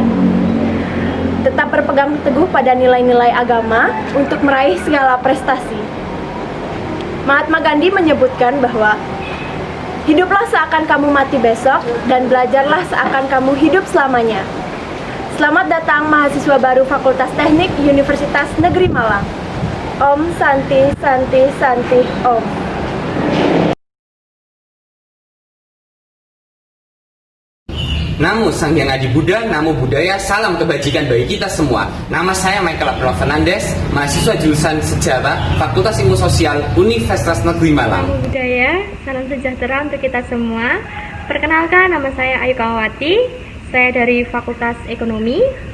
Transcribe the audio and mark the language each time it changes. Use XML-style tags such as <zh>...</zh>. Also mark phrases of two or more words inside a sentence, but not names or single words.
<id>Tetap berpegang teguh pada nilai-nilai agama untuk meraih segala prestasi. Mahatma Gandhi menyebutkan bahwa hiduplah seakan kamu mati besok dan belajarlah seakan kamu hidup selamanya. Selamat datang mahasiswa baru Fakultas Teknik Universitas Negeri Malang.</id> <sa>Om Santi Santi Santi Om.</sa> <pi>Namo Sang Hyang Adi Buddha, Namo Buddhaya,</pi> <id>salam kebajikan bagi kita semua. Nama saya Michael Abdullah Fernandes, mahasiswa jurusan Sejarah, Fakultas Ilmu Sosial, Universitas Negeri Malang.</id> <pi>Namo Buddhaya,</pi> <id>salam sejahtera untuk kita semua. Perkenalkan, nama saya Ayu Kawati, saya dari Fakultas Ekonomi.</id>